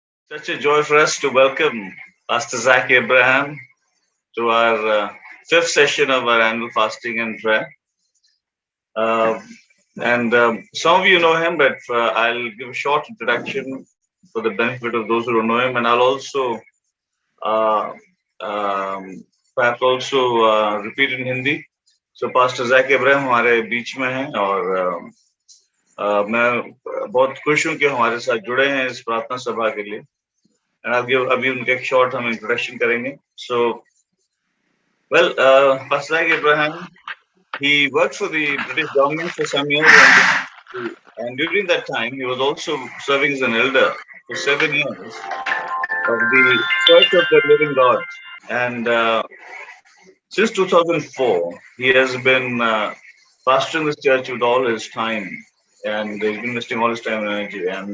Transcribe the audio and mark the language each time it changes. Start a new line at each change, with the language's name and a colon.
English: Such a joy for us to welcome Pastor Zach Abraham to our fifth session of our annual fasting and prayer. And some of you know him, but I'll give a short introduction for the benefit of those who don't know him, and I'll also uh, um, perhaps also repeat in Hindi.
Hindi: So Pastor Zach Abraham हमारे बीच में हैं और मैं बहुत खुश हूँ कि हमारे साथ जुड़े हैं इस प्रार्थना सभा के लिए.
English: And I'll give
Hindi: अभी उनका एक short हम introduction करेंगे.
English: So, well, Pastor Zach Abraham, he worked for the British government for some years, and during that time, he was also serving as an elder for 7 years of the Church of the Living God. And since 2004, he has been pastoring this church with all his time, and he's been investing all his time and energy.